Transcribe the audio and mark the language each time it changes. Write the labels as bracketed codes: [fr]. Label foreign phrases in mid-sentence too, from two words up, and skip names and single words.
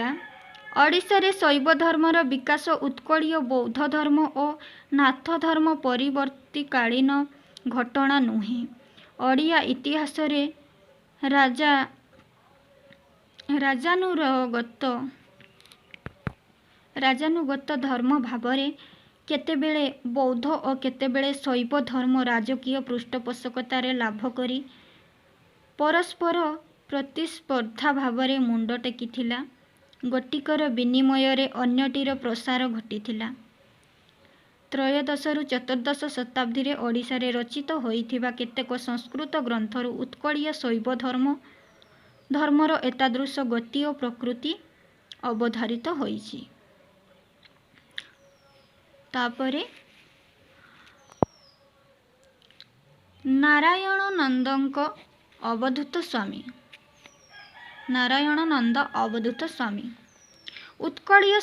[or] ଓଡ଼ିଶାରେ ଶୈବ ଧର୍ମର ବିକାଶ ଉତ୍କଳୀୟ ବୌଦ୍ଧ ଧର୍ମ ଓ ନାଥ ଧର୍ମ ପରିବର୍ତ୍ତୀକାଳୀନ ଘଟଣା ନୁହେଁ। ଓଡ଼ିଆ ଇତିହାସରେ ରାଜାନୁଗତ ଧର୍ମ ଭାବରେ କେତେବେଳେ ବୌଦ୍ଧ ଓ କେତେବେଳେ ଶୈବ ଧର୍ମ ରାଜକୀୟ ପୃଷ୍ଠପୋଷକତାର ଲାଭ କରି ପରସ୍ପର ପ୍ରତିସ୍ପର୍ଦ୍ଧା ଭାବରେ ମୁଣ୍ଡ ଟେକିଥିଲା। ଗୋଟିକର ବିନିମୟ ଅନ୍ୟଟିର ପ୍ରସାର ଘଟିଥିଲା। ତ୍ରୟୋଦଶ ରୁ ଚତୁର୍ଦ୍ଦଶ ଶତାବ୍ଦୀ ରେ ଓଡ଼ିଶା ରେ ରଚିତ ହୋଇଥିବା କେତେକ ସଂସ୍କୃତ ଗ୍ରନ୍ଥରୁ ଉତ୍କଳୀୟ ଶୈବ ଧର୍ମର ଏତାଦୃଶ ଗତି ଓ ପ୍ରକୃତି ଅବଧାରିତ ହୋଇଛି। ତାପରେ ନାରାୟଣ ନନ୍ଦଙ୍କ ଅବଧୂତ ସ୍ୱାମୀ, ନାରାୟଣ ନନ୍ଦ ଅବଧୂତ ସ୍ୱାମୀ ଉତ୍କଳୀୟ